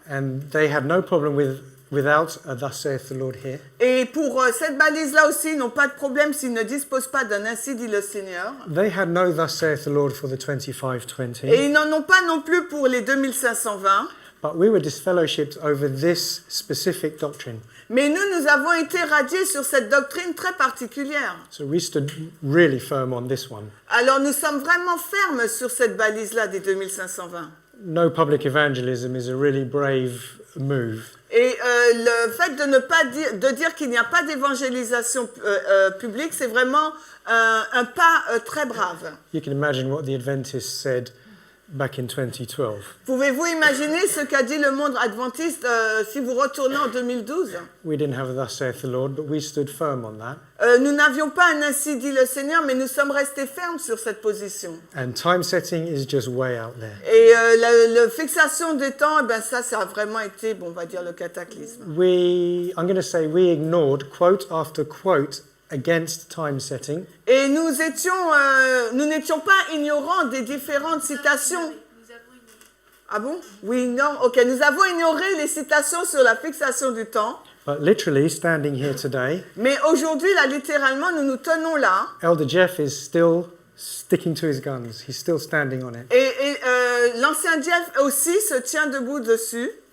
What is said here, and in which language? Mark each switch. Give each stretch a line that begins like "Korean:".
English: and they had no problem with without a thus saith the Lord here.
French: Et pour cette balise-là aussi, ils n'ont pas de problème s'ils ne disposent pas d'un ainsi dit le Seigneur.
English: They had no thus saith the Lord for the 2520.
French: Et ils n'en ont pas non plus pour les 2520.
English: But we were disfellowshipped over this specific doctrine.
French: Mais nous avons été radiés sur cette doctrine très particulière.
English: So we stood really firm on this one.
French: Alors nous sommes vraiment fermes sur cette balise-là des 2520.
English: No public evangelism is a really brave move.
French: Et le fait de ne pas dire qu'il n'y a pas d'évangélisation publique, c'est vraiment un pas très brave.
English: You can imagine what the Adventists said back in 2012.
French: Pouvez-vous imaginer ce qu'a dit le monde adventiste si vous retournez en 2012?
English: We didn't have a thus saith the Lord, but we stood firm on that.
French: Nous n'avions pas un ainsi dit le Seigneur, mais nous sommes restés fermes sur cette position.
English: And time setting is just way out there.
French: Et la fixation des temps, eh ben ça a vraiment été, bon, on va dire, le cataclysme.
English: I'm going to say we ignored quote after quote against time setting.
French: Et nous n'étions pas ignorants des différentes citations. Nous avons ignoré. Ah bon? Oui, non, ok. Nous avons ignoré les citations sur la fixation du temps.
English: But literally, standing here today,
French: Mais aujourd'hui, là, littéralement, nous nous tenons là.
English: Elder Jeff is still sticking to his guns. He's still standing on it.
French: Et l'ancien Jeff aussi se tient debout dessus.